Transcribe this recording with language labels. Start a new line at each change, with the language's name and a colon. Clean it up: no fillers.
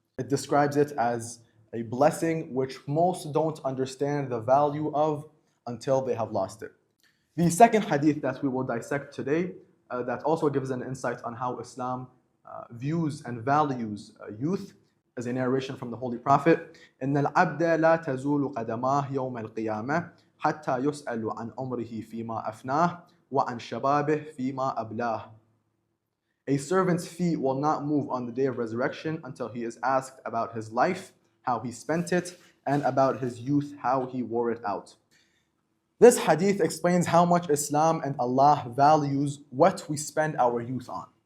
English: It describes it as a blessing which most don't understand the value of until they have lost it. The second hadith that we will dissect today that also gives an insight on how Islam views and values youth is a narration from the Holy Prophet.
Arabic: إن العبد لا تزول قدماه يوم القيامة حتى يسأل عن عمره فيما أفناه وعن شبابه فيما أبلاه.
English: A servant's feet will not move on the day of resurrection until he is asked about his life, how he spent it, and about his youth, how he wore it out. This hadith explains how much Islam and Allah values what we spend our youth on.